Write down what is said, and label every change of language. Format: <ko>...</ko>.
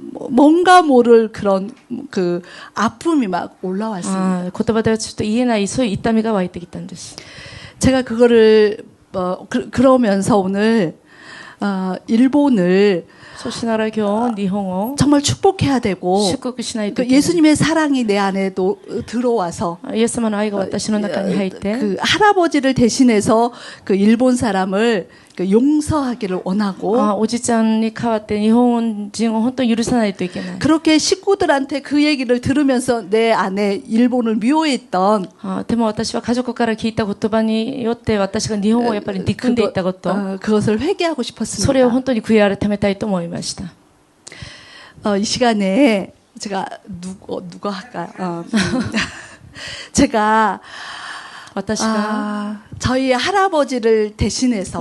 <ko>뭔가 모를 그런 그 아픔이 막 올라왔습니다.</ko> <ja>言葉ではちょっと言えないそういう痛みが湧いてきたんです</ja> <ko>제가 그거를 그러면서 오늘 일본을</ko> <ja>そうしながら今日日本を</ja> <ko>정말 축복해야 되고</ko> <ja>祝福しないと 그 いけない</ja> <ko>예수님의 사랑이 내 안에도 들어와서</ko> <ja>イエス様の愛が私の中に入って</ja> <ko>그 할아버지를 대신해서 그 일본 사람을 그 용서하기를 원하고</ko> <ja>おじちゃんに代わって日本人を本当に許さないといけない</ja> <ko>그렇게 식구들한테 그 얘기를 들으면서 내 안에 일본을 미워했던</ko> <ja>でも私は家族から聞いた言葉によって私が日本をやっぱり憎んでいたこと</ja> <ko>그것을 회개하고 싶었습니다.</ko> <ja>それを本当に悔い改めたいと思いました</ja> <ko>이 시간에 제가 누가 할까요? 제가</ko> <ja>私が</ja> <ko>저희 할아버지를 대신해서</ko>